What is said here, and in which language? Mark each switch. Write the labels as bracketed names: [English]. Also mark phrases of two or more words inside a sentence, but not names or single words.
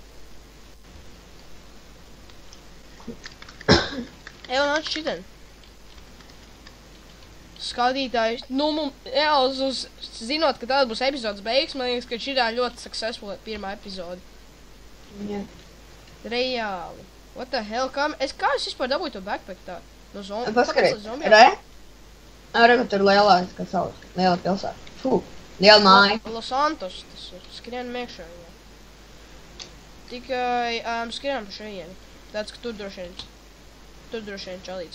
[Latvian] Ejam nāc šitien. Skatītājs, zinot, ka tāda būs epizodes beigas, man liekas, ka šitā ļoti successful pirmā epizode. [English] Yeah. [Latvian] Reāli. [English] What the hell, [Latvian] kā es vispār dabūju to backpack tā? No zombijām? Paskarīt, re? Re, ka tur lielās, kā sauc, liela pilsēta. Fū, liela māja. Los Santos, tas ir, skrienam iekšā viņā. Tikai, skrienam pa šejieni. Tāds, ka tur droši vien čalīts.